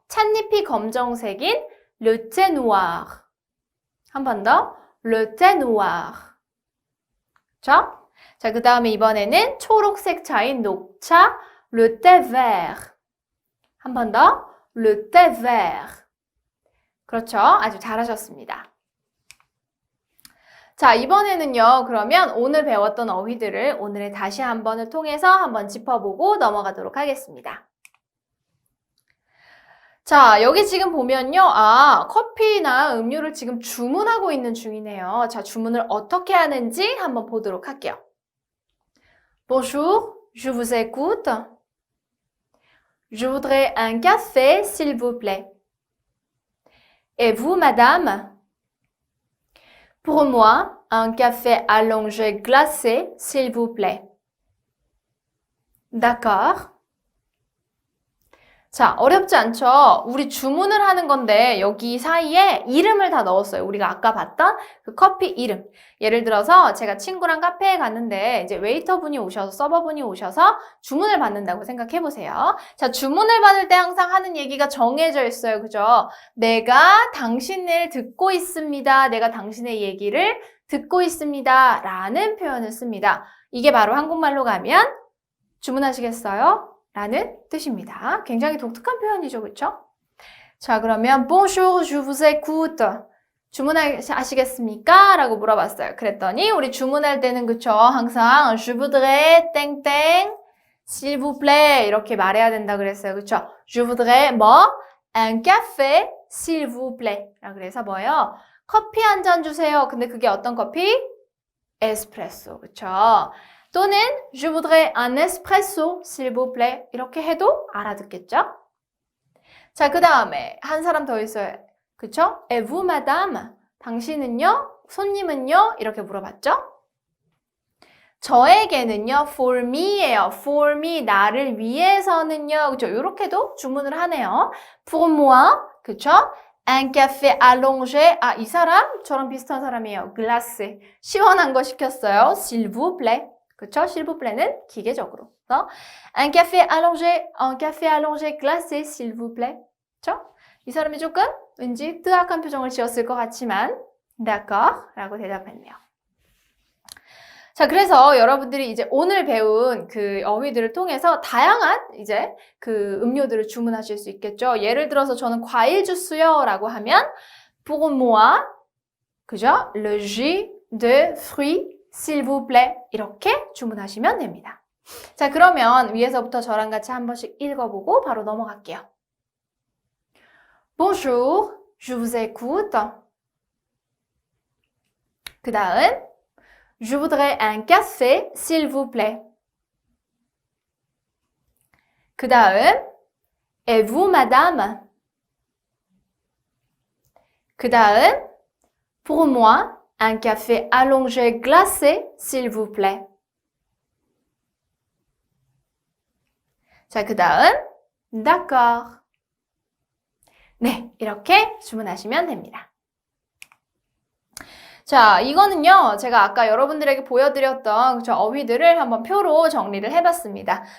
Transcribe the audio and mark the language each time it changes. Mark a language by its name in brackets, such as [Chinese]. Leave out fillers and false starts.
[Korean] 찻잎이 검정색인 [French] le thé noir. [Korean] 한 번 더. [French] le thé noir. [Korean] 자, 그 다음에 이번에는 초록색 차인 녹차 [French] le thé vert. [Korean] 한 번 더. [French] le thé vert. [Korean] 그렇죠? 아주 잘하셨습니다. 자, 이번에는요. 그러면 오늘 배웠던 어휘들을 오늘의 다시 한 번을 통해서 한번 짚어보고 넘어가도록 하겠습니다. 자, 여기 지금 보면요. 아, 커피나 음료를 지금 주문하고 있는 중이네요. 자, 주문을 어떻게 하는지 한번 보도록 할게요. [French] Bonjour, je vous écoute. Je voudrais un café, s'il vous plaît. Et vous, madame? Pour moi, un café allongé glacé, s'il vous plaît. D'accord. [Korean] 자, 어렵지 않죠? 우리 주문을 하는 건데 여기 사이에 이름을 다 넣었어요. 우리가 아까 봤던 그 커피 이름. 예를 들어서 제가 친구랑 카페에 갔는데 이제 웨이터분이 오셔서 서버분이 오셔서 주문을 받는다고 생각해 보세요. 자, 주문을 받을 때 항상 하는 얘기가 정해져 있어요. 그죠? 내가 당신을 듣고 있습니다. 내가 당신의 얘기를 듣고 있습니다. 라는 표현을 씁니다. 이게 바로 한국말로 가면 주문하시겠어요? 라는 뜻입니다. 굉장히 독특한 표현이죠, 그렇죠? 자, 그러면 [French] Bonjour, je vous écoute. [Korean] 주문하시겠습니까? 라고 물어봤어요. 그랬더니 우리 주문할 때는 그쵸? 항상 [French] Je voudrais [Korean] 땡땡 [French] s'il vous plaît [Korean] 이렇게 말해야 된다 그랬어요. 그쵸? [French] Je voudrais [Korean] 뭐? [French] Un café s'il vous plaît. [Korean] 그래서 뭐예요? 커피 한 잔 주세요. 근데 그게 어떤 커피? 에스프레소. 그쵸? [French] 또는 Je voudrais un espresso, s'il vous plaît. [Korean] 이렇게 해도 알아듣겠죠? 자, 그 다음에 한 사람 더 있어요. 그쵸? [French] Et vous, madame? [Korean] 당신은요? 손님은요? 이렇게 물어봤죠? 저에게는요, [English] for me [Korean] 예요. for me, 나를 위해서는요. 그쵸? 이렇게도 주문을 하네요. [French] pour moi, [Korean] 그쵸? [French] Un café allongé. [Korean] 아, 이 사람? 저랑 비슷한 사람이에요. glacé. 시원한 거 시켰어요. [French] S'il vous plaît. [Korean] 그쵸? [French] s'il vous plaît는 [Korean] 기계적으로. [French] Un café allongé glacé, s'il vous plaît. [Korean] 그쵸? 이 사람이 조금 왠지 뜨악한 표정을 지었을 것 같지만 d'accord 라고 대답했네요. 자, 그래서 여러분들이 이제 오늘 배운 그 어휘들을 통해서 다양한 이제 그 음료들을 주문하실 수 있겠죠. 예를 들어서 저는 과일 주스요 라고 하면 [French] pour moi, [Korean] 그죠? [French] le jus de fruits, s'il vous plaît. [Korean] 이렇게 주문하시면 됩니다. 자, 그러면 위에서부터 저랑 같이 한 번씩 읽어보고 바로 넘어갈게요. [French] Bonjour, je vous écoute. [Korean] 그 다음 [French] Je voudrais un café, s'il vous plaît. [Korean] 그 다음 Et vous, madame? 그 다음 Pour [French] moi, Un café allongé glacé, s'il vous plaît. [Korean] 자, 그 다음 d'accord. 네, 이렇게 주문하시면 됩니다. 자, 이거는요, 제가 아까 여러분들에게 보여드렸던 저 어휘들을 한번 표로 정리를 해봤습니다.